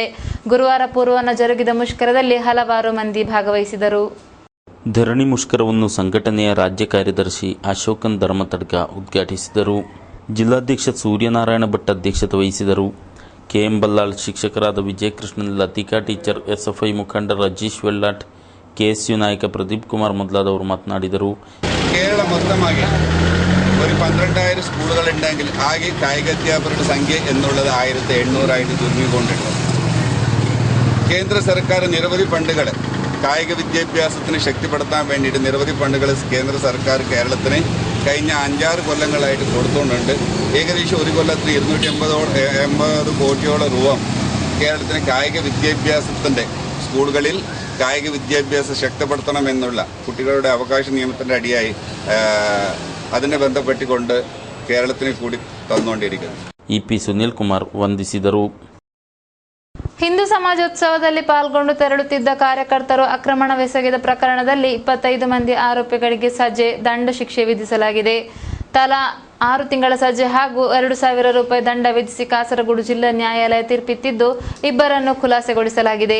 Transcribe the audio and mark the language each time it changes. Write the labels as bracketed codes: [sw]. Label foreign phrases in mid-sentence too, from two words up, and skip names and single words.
[kn] ಗುರುವಾರ ಪೂರ್ವಾಹ್ನ ಜರುಗಿದ ಮುಷ್ಕರದಲ್ಲಿ ಹಲವಾರು ಮಂದಿ ಭಾಗವಹಿಸಿದರು. ಧರಣಿ ಮುಷ್ಕರವನ್ನು ಸಂಘಟನೆಯ ರಾಜ್ಯ ಕಾರ್ಯದರ್ಶಿ ಅಶೋಕನ್ ಧರ್ಮತಡ್ಕ ಉದ್ಘಾಟಿಸಿದರು. ಜಿಲ್ಲಾಧ್ಯಕ್ಷ ಸೂರ್ಯನಾರಾಯಣ ಭಟ್ ಅಧ್ಯಕ್ಷತೆ ವಹಿಸಿದರು. KM ಬಲ್ಲಾಳ್, ಶಿಕ್ಷಕರಾದ ವಿಜಯಕೃಷ್ಣನ್, ಲತಿಕಾ ಟೀಚರ್, SFI ಮುಖಂಡ ರಜೀಶ್ വെള്ളാട്ട്, KSU ನಾಯಕ ಪ್ರದೀಪ್ ಕುಮಾರ್ ಮೊದಲಾದವರು ಮಾತನಾಡಿದರು. [ml] കേരള മൊത്തമാകെ ഒരു 12,000 സ്കൂളുകൾ ഉണ്ടെങ്കിൽ ആകെ കായികാധ്യാപകരുടെ സംഖ്യ എന്നുള്ളത് 1800 ആയിട്ട് ചുരുങ്ങിക്കൊണ്ടുണ്ട്. കേന്ദ്ര സർക്കാർ നിരവധി ഫണ്ടുകൾ കായിക വിദ്യാഭ്യാസത്തിന് ശക്തിപ്പെടുത്താൻ വേണ്ടിയിട്ട് നിരവധി ഫണ്ടുകൾ കേന്ദ്ര സർക്കാർ കേരളത്തിന് കഴിഞ്ഞ 5-6 കൊല്ലങ്ങളായിട്ട് കൊടുത്തുകൊണ്ടുണ്ട്. ഏകദേശം ഒരു കൊല്ലത്തിൽ 280 കോടിയോളം രൂപ കേരളത്തിന് കായിക വിദ്യാഭ്യാസത്തിൻ്റെ സ്കൂളുകളിൽ കായിക വിദ്യാഭ്യാസം ശക്തിപ്പെടുത്തണമെന്നുള്ള കുട്ടികളുടെ അവകാശ നിയമത്തിൻ്റെ അടിയായി അതിനെ ബന്ധപ്പെട്ടുകൊണ്ട് കേരളത്തിന് കൂടി തന്നുകൊണ്ടിരിക്കുന്നു. [kn] EP ಸುನಿಲ್ ಕುಮಾರ್ ವಂದಿಸಿದರು. ಹಿಂದೂ ಸಮಾಜೋತ್ಸವದಲ್ಲಿ ಪಾಲ್ಗೊಂಡು ತೆರಳುತ್ತಿದ್ದ ಕಾರ್ಯಕರ್ತರು ಆಕ್ರಮಣವೆಸಗಿದ ಪ್ರಕರಣದಲ್ಲಿ 25 ಮಂದಿ ಆರೋಪಿಗಳಿಗೆ ಸಜೆ, ದಂಡ ಶಿಕ್ಷೆ ವಿಧಿಸಲಾಗಿದೆ. ತಲಾ 6 ತಿಂಗಳ ಸಜೆ ಹಾಗೂ 2,000 ರೂಪಾಯಿ ದಂಡ ವಿಧಿಸಿ ಕಾಸರಗೋಡು ಜಿಲ್ಲಾ ನ್ಯಾಯಾಲಯ ತೀರ್ಪಿತ್ತಿದ್ದು ಇಬ್ಬರನ್ನು ಖುಲಾಸೆಗೊಳಿಸಲಾಗಿದೆ.